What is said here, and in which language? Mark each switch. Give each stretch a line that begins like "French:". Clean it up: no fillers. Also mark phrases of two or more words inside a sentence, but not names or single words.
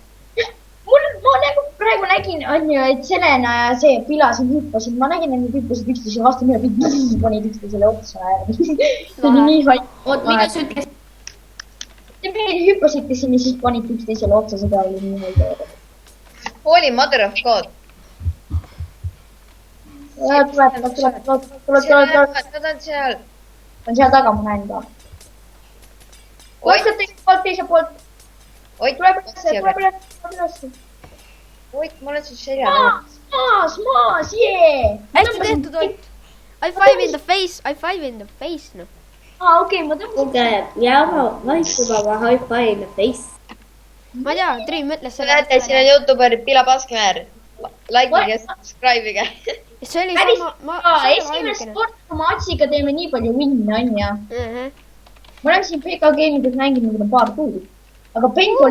Estonian: Ma nagu praegu nägin, on ju, et Selena ja see Pila siin hüppasid. Ma nägin, et nad hüppasid üksteise vastu, mida panid üksteisele otsa. See oli nii haid. Oot, mida sa ütlesid? Te hüppasite siin ja siis panid üksteisele otsa, seda oli nii haid.
English: Holy mother of God.
Estonian: Tuleb. Nad on seal. On seal taga, ma näen ka. Oskate teiselt poolt. Oit, Tuleb üles. Oit, ma olen su selja taga. Maas, jee. hästi tehtud, Ott.
English: I five in the face,
Estonian: noh. Okei, ma tõmbasin. kuulge, Java vaikub oma
English: high five in the face.
Estonian: ma ei tea, Triin mõtles Te näete, siin on YouTuber Pila Paskimäär. Likeige ja subscribe'ige. see oli Päris, sama, esimest korda oma Atsiga teeme nii palju win'e, onju. Ma olen siin PK Gamingus mänginud paar kuud. Aga paintballi